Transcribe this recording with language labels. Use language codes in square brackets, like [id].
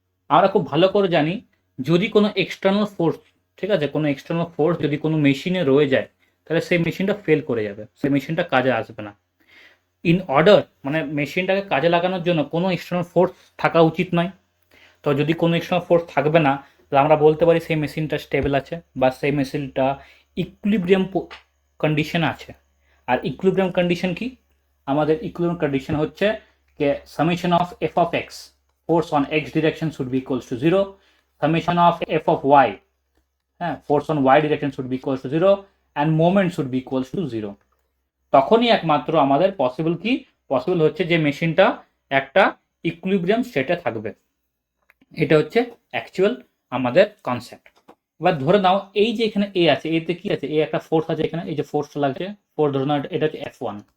[bn] আমরা খুব ভালো করে জানি যদি কোনো এক্সটার্নাল ফোর্স, ঠিক আছে, কোনো এক্সটার্নাল ফোর্স যদি কোনো মেশিনে রয়ে যায়, তাহলে সেই মেশিনটা ফেল করে যাবে, সেই মেশিনটা কাজে আসবে না। ইন অর্ডার মানে মেশিনটাকে কাজে লাগানোর জন্য কোনো এক্সটার্নাল ফোর্স থাকা উচিত নয়। তো যদি কোনো এক্সটার্নাল ফোর্স থাকবে না, তাহলে আমরা বলতে পারি সেই মেশিনটা স্টেবল আছে বা সেই মেশিনটা ইকুইলিব্রিয়াম কন্ডিশন আছে। আর ইকুইলিব্রিয়াম কন্ডিশন কি, আমাদের ইকুইলিব্রিয়াম কন্ডিশন হচ্ছে যে [en] summation of f of x, force on x direction should be equals to 0, summation of f of y, [bn] হ্যাঁ, [en] force on y direction should be equals to 0 and moment should be equals to 0। [bn] তখনই একমাত্র আমাদের possible কি, possible হচ্ছে যে মেশিনটা একটা equilibrium স্টেটে থাকবে। এটা হচ্ছে অ্যাকচুয়াল আমাদের কনসেপ্ট। এবার ধরে নাও এই যে এখানে এ আছে, এতে কি আছে, এ একটা ফোর্স আছে এখানে, এই যে ফোর্সটা লাগছে, ফোর্স ধরে নাও এটা হচ্ছে F1।